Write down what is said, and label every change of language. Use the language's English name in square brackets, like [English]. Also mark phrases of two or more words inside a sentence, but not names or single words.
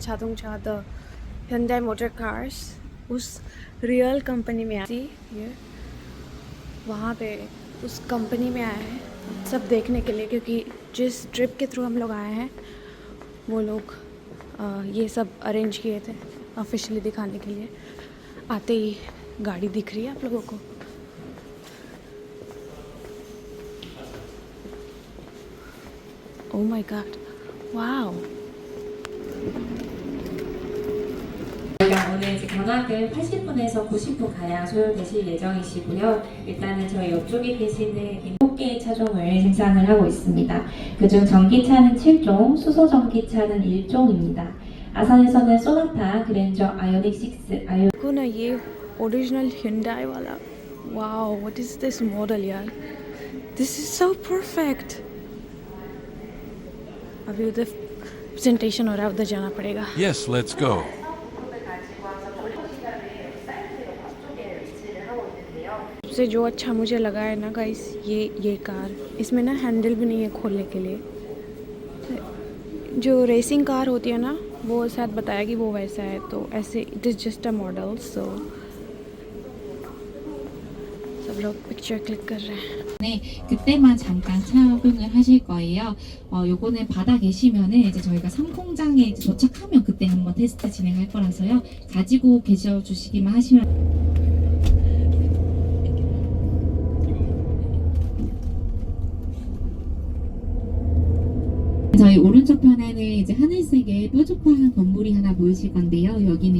[Hindi] चादोंगचा [English] the Hyundai motor cars, [Hindi] उस रियल कंपनी में आई ये वहाँ पे उस कंपनी में आए हैं सब देखने के लिए, क्योंकि जिस ट्रिप के थ्रू हम लोग आए हैं वो लोग ये सब अरेंज किए थे ऑफिशियली दिखाने के लिए। आते ही गाड़ी दिख रही है आप लोगों को। [English] Oh my God, wow. [Korean] 저희가 오늘 이제 견학은 80분에서 90분 가량 소요되실 예정이시고요. 일단은 저희 옆쪽에 계시는 7개의 차종을 생산을 하고 있습니다. 그중 전기차는 7종, 수소 전기차는 1종입니다. 아산에서는 소나타, 그랜저, 아이오닉 6, [Hindi] को ना ये ओरिजिनल Hyundai वाला, [English] wow what is this model यार, this is so perfect। [Hindi] अभी उधर प्रेजेंटेशन हो रहा है, उधर जाना पड़ेगा। [English] Yes, let's go. [Hindi] सबसे जो अच्छा मुझे लगा है ना गाइस, ये कार, इसमें ना हैंडल भी नहीं है खोलने के लिए। जो रेसिंग कार होती है ना, वो शायद बताया कि वो वैसा है, तो ऐसे [English] it is just a model. [Hindi] सो सब लोग [English] picture click [Hindi] कर रहे हैं। [Korean] 네, 그때만 잠깐 착용을 하실 거예요. 요거는 받아 계시면은 이제 저희가 상공장에 이제 도착하면 그때 한번 테스트 진행할 거라서요. 가지고 계셔 주시기만 하시면. 저희 오른쪽 편에는 이제 하늘색의 뾰족한 건물이 하나 보이실 건데요.